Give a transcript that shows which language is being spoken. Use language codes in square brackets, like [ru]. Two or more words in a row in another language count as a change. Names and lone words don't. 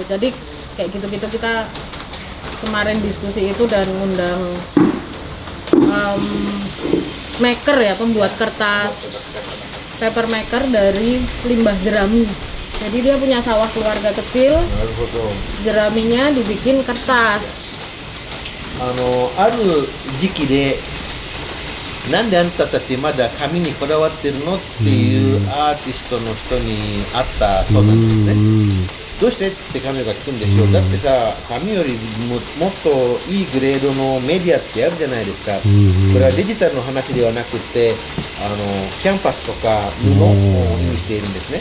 [id] Jadi kayak gitu-gitu kita kemarin diskusi itu dan ngundang maker ya, pembuat kertas, [en] paper maker [id] dari limbah jerami. Jadi dia punya sawah keluarga kecil, jeraminya dibikin kertas. [ja] ある時期でなんであんたたちまだ紙にこだわってるのっていうアーティストの人に会ったそうなんですね。どうしてって彼女が聞くんですよ。だってさ、紙よりもっといいグレードのメディアってあるじゃないですか。これはデジタルの話ではなくてキャンパスとか布を意味しているんですね。